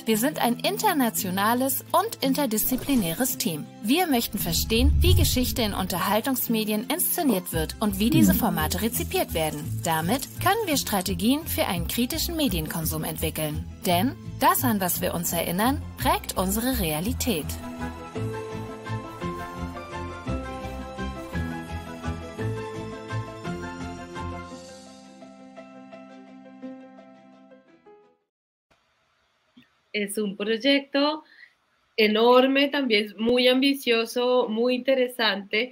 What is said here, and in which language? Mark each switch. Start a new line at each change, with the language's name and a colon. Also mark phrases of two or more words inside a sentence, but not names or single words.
German: Wir sind ein internationales und interdisziplinäres Team. Wir möchten verstehen, wie Geschichte in Unterhaltungsmedien inszeniert wird und wie diese Formate rezipiert werden. Damit können wir Strategien für einen kritischen Medienkonsum entwickeln. Denn das, an was wir uns erinnern, prägt unsere Realität.
Spanish: Es un proyecto enorme, también muy ambicioso, muy interesante.